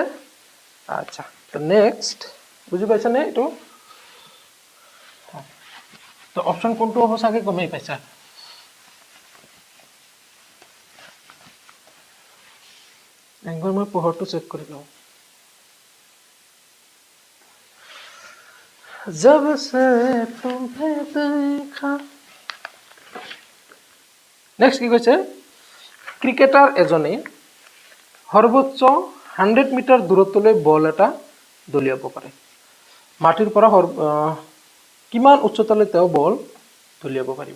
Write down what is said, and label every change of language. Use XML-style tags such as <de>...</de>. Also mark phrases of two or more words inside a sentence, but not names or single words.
<as>আচ্ছা, তো নেক্সট বুজি পাইছে নে এইটো। তো অপশন কোনটো হ'ব চাগে গমেই পাইছা। একবাৰ মই পোহৰটো চেক কৰি লওঁ।</as> <hi>जब से तुम्हें देखा।</hi> <as>নেক্সট কি কৈছে, ক্ৰিকেটাৰ এজনে সৰ্বোচ্চ 100 মিটাৰ দূৰত্বলৈ বল এটা দলিয়াব পাৰে। মাটিৰ পৰা কিমান উচ্চতালৈ তেওঁ বল দলিয়াব পাৰিব।</as>